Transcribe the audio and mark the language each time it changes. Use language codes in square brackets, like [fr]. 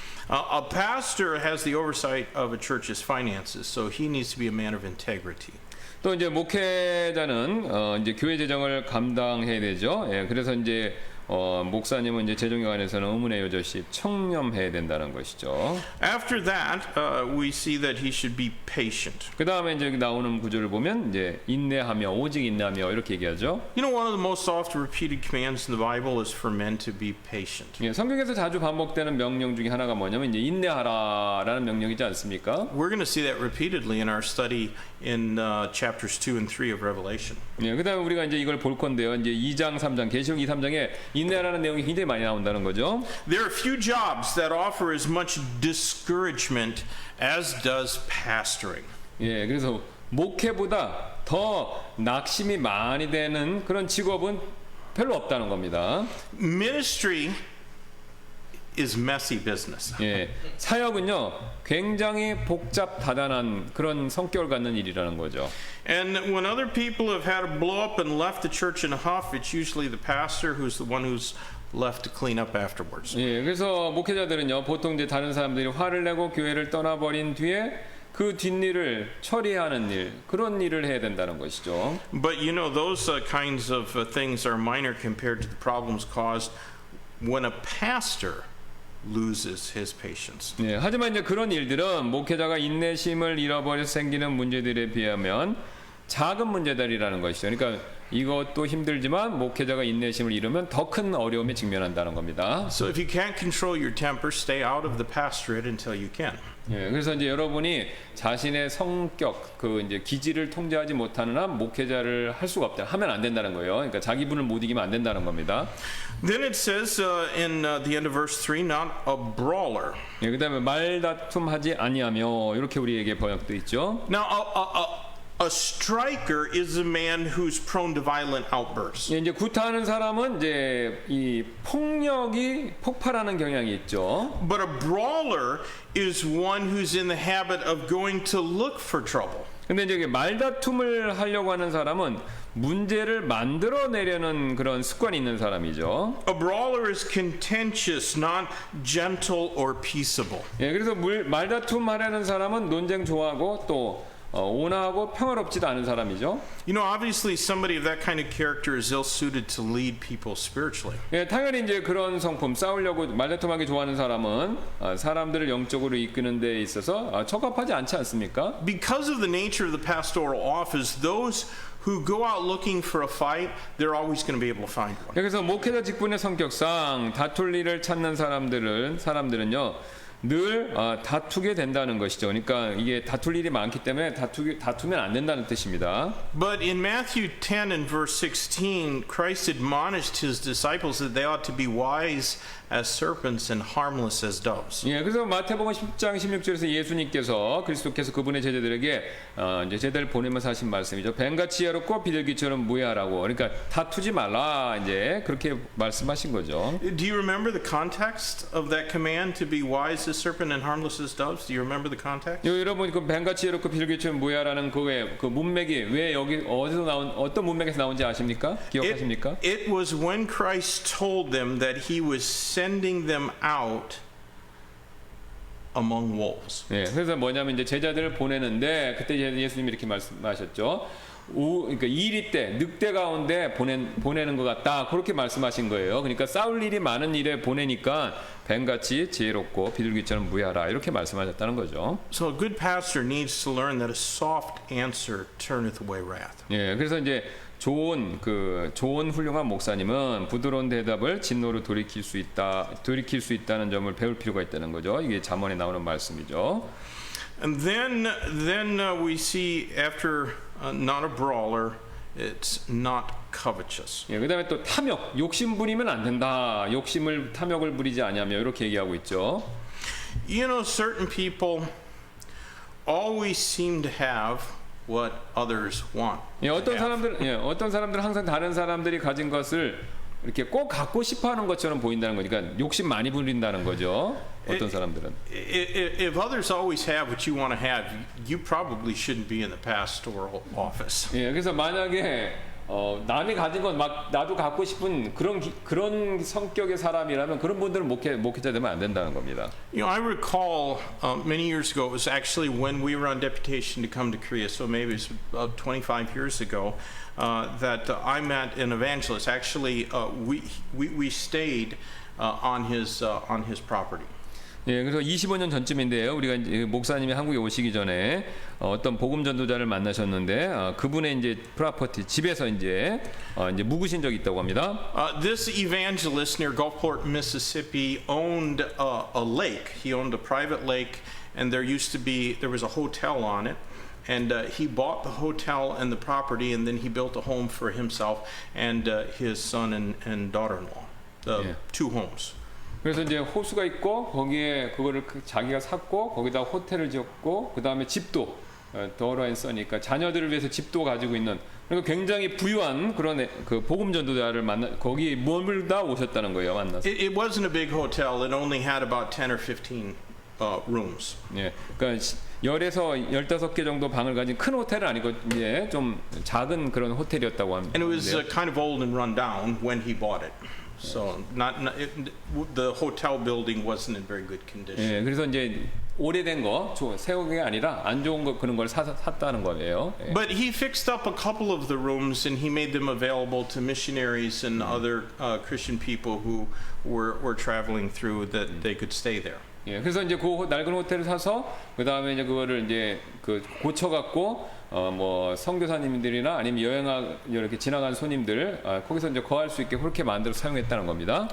[en] A pastor has the oversight of a church's finances, so he needs to be a man of integrity. [ko] 또 이제 목회자는 이제 교회 재정을 감당해야 되죠. 예, 그래서 이제 목사님은 이제 재정에 관해서는 의문의 여젓이 청렴해야 된다는 것이죠. [en] After that, we see that he should be patient. [ko] 그 다음에 이제 나오는 구절을 보면 이제 인내하며 오직 인내하며 이렇게 얘기하죠. [en] You know, one of the most oft repeated commands in the Bible is for men to be patient. [ko] 예, 성경에서 자주 반복되는 명령 중에 하나가 뭐냐면 이제 인내하라라는 명령이지 않습니까? [en] We're going to see that repeatedly in our study in chapters 2 and 3 of Revelation. [ko] 예, 그다음에 우리가 이제 이걸 볼 건데요. 이제 2장, 3장, 계시록 2, 3장에 인내라는 내용이 굉장히 많이 나온다는 거죠. [en] There are few jobs that offer as much discouragement as does pastoring. [ko] 예, 그래서 목회보다 더 낙심이 많이 되는 그런 직업은 별로 없다는 겁니다. [en] Ministry is messy business. [ko] 예, 사역은요 굉장히 복잡다단한 그런 성격을 갖는 일이라는 거죠. [en] And when other people have had a blow up and left the church in a huff, it's usually the pastor who's the one who's left to clean up afterwards. [ko] 예, 그래서 목회자들은요 보통 이제 다른 사람들이 화를 내고 교회를 떠나버린 뒤에 그 뒷일을 처리하는 일, 그런 일을 해야 된다는 것이죠. [en] But you know, those kinds of things are minor compared to the problems caused when a pastor loses his patience. [ko] 예, 하지만 이제 그런 일들은 목회자가 인내심을 잃어버려 생기는 문제들에 비하면 작은 문제들이라는 것이죠. 그러니까 이것도 힘들지만 목회자가 인내심을 잃으면 더 큰 어려움에 직면한다는 겁니다. [en] So if you can't control your temper, stay out of the pastorate until you can. [ko] 예, 그래서 이제 여러분이 자신의 성격, 그 이제 기질을 통제하지 못하는 한 목회자를 할 수가 없다. 하면 안 된다는 거예요. 그러니까 자기 분을 못 이기면 안 된다는 겁니다. [en] Then it says in the end of verse 3, not a brawler. [ko] 예, 그다음에 말다툼하지 아니하며 이렇게 우리에게 번역돼 있죠. [en] Now, a striker is a man who's prone to violent outbursts. [ko] 예, 이제 구타하는 사람은 이제 이 폭력이 폭발하는 경향이 있죠. [en] But a brawler is one who's in the habit of going to look for trouble. [ko] 근데 이제 말다툼을 하려고 하는 사람은 문제를 만들어내려는 그런 습관이 있는 사람이죠. [en] A brawler is contentious, not gentle or peaceable. [ko] 예, 그래서 말다툼 하려는 사람은 논쟁 좋아하고 또 온화하고 평화롭지도 않은 사람이죠. [en] You know, obviously somebody of that kind of character is ill-suited to lead people spiritually. [ko] 예, 당연히 이제 그런 성품 싸우려고 말다툼하기 좋아하는 사람은 사람들을 영적으로 이끄는 데 있어서 적합하지 않지 않습니까? [en] Because of the nature of the pastoral office, those who go out looking for a fight, they're always going to be able to find one. [ko] 그래서 목회자 직분의 성격상 다툴 일을 찾는 사람들은요 늘 다투게 된다는 것이죠. 그러니까 이게 다툴 일이 많기 때문에 다투면 안 된다는 뜻입니다. [en] But in Matthew 10 and verse 16, Christ admonished his disciples that they ought to be wise as serpents and harmless as doves. [ko] 예, 그래서 마태복음 10장 16절에서 예수님께서 그리스도께서 그분의 제자들에게 이제 제자를 보내면서 하신 말씀이죠. 뱀같이 여롭고 비둘기처럼 무해하라고. 그러니까 다투지 말라 이제 그렇게 말씀하신 거죠. [en] Do you remember the context of that command to be wise as serpent and harmless as doves? Do you remember the context? [ko] 여러분 그 뱀같이 여롭고 비둘기처럼 무해하라는 그 문맥이 왜 여기 어디서 나온 어떤 문맥에서 나온지 아십니까? 기억하십니까? [en] It was when Christ told them that he was sending them out among wolves. [ko] 예, 그래서 뭐냐면 이제 제자들을 보내는데 그때 예수님이 이렇게 말씀하셨죠. 그러니까 이리 때 늑대 가운데 보내는 것 같다 그렇게 말씀하신 거예요. 그러니까 싸울 일이 많은 일에 보내니까 뱀같이 지혜롭고 비둘기처럼 무해하라 이렇게 말씀하셨다는 거죠. [en] So a good pastor needs to learn that a soft answer turneth away wrath. [ko] 예, 그래서 이제 좋은 훌륭한 목사님은 부드러운 대답을 진노로 돌이킬 수 있다는 점을 배울 필요가 있다는 거죠. 이게 잠언에 나오는 말씀이죠. [en] And then we see after not a brawler, it's not covetous. [ko] 예, 그다음에 또 탐욕, 욕심 부리면 안 된다. 탐욕을 부리지 아니하며 이렇게 얘기하고 있죠. [en] You know, certain people always seem to have what others want. [ko] 예, 어떤 사람들은 항상 다른 사람들이 가진 것을 이렇게 꼭 갖고 싶어하는 것처럼 보인다는 거니까 욕심 많이 부린다는 거죠. 어떤 사람들은. [en] If others always have what you want to have, you probably shouldn't be in the pastoral office. [ko] 예, 그래서 만약에 남이 가진 건 막 나도 갖고 싶은 그런 성격의 사람이라면 그런 분들은 목회자 되면 안 된다는 겁니다. [en] You know, I recall many years ago, it was actually when we were on deputation to come to Korea, so maybe it was about 25 years ago, that I met an evangelist. Actually, we stayed on his property. [ko] 예, 그래서 25년 전쯤인데요. 우리가 이제 목사님이 한국에 오시기 전에 어떤 복음 전도자를 만나셨는데 그분의 이제 프로퍼티 집에서 이제 묵으신 적이 있다고 합니다. [en] This evangelist near Gulfport, Mississippi, owned a lake. He owned a private lake, and there was a hotel on it. And he bought the hotel and the property, and then he built a home for himself and his son and daughter-in-law. Two homes. [ko] 그래서 이제 호수가 있고 거기에 그거를 자기가 샀고 거기다 호텔을 지었고 그 다음에 집도 [en] daughter and son [ko] 이니까 자녀들을 위해서 집도 가지고 있는 그리고 굉장히 부유한 그런 그 복음 전도자를 만나 거기 머물다 오셨다는 거예요. 만나서. [en] It wasn't a big hotel. It only had about 10 or 15 rooms. [ko] 예, 그러니까 10에서 15개 정도 방을 가진 큰 호텔은 아니고 이제 좀 작은 그런 호텔이었다고 합니다. [en] And it was kind of old and run down when he bought it. So the hotel building wasn't in very good condition. [ko] 예, 그래서 이제 오래된 거, 새로운 게 아니라 안 좋은 거 그런 걸 샀다는 거예요. 예. [en] But he fixed up a couple of the rooms and he made them available to missionaries and other Christian people who were traveling through that they could stay there. [ko] 예, 그래서 이제 그 낡은 호텔을 사서 그 다음에 이제 그거를 이제 그 고쳐갖고 뭐 선교사님들이나 아니면 이렇게 지나간 손님들 거기서 이제 거할 수 있게 그렇게 만들어 사용했다는 겁니다.